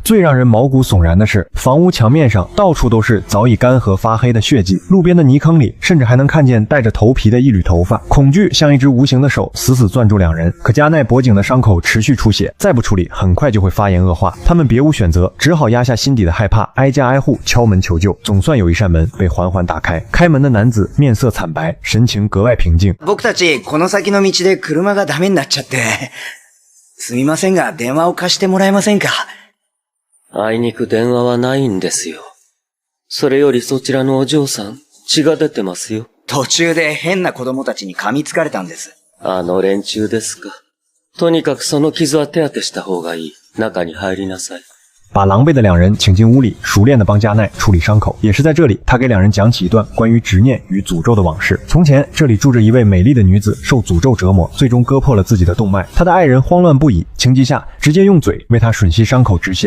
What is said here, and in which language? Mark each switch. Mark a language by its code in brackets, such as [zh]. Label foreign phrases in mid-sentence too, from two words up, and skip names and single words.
[zh] 最让人毛骨悚然的是，房屋墙面上到处都是早已干涸发黑的血迹，路边的泥坑里甚至还能看见带着头皮的一缕头发。恐惧像一只无形的手死死攥住两人，可加奈脖颈的伤口持续出血，再不处理很快就会发炎恶化。他们别无选择，只好压下心底的害怕，挨家挨户敲门求救。总算有一扇门被缓缓打开，开门的男子面色惨白，神情格外平静。 [ja] 僕たちこの先の道で車がダメになっちゃって、すみませんが電話を貸してもらえませんか？あいにく電話はないんですよ。それよりそちらのお嬢さん、血が出てますよ。途中で変な子供たちに噛みつかれたんです。あの連中ですか。とにかくその傷は手当てした方がいい。中に入りなさい。 [zh] 把狼狈的两人请进屋里，熟练地帮加奈处理伤口。也是在这里，他给两人讲起一段关于执念与诅咒的往事。从前，这里住着一位美丽的女子，受诅咒折磨，最终割破了自己的动脉。她的爱人慌乱不已，情急下直接用嘴为她吮吸伤口止血。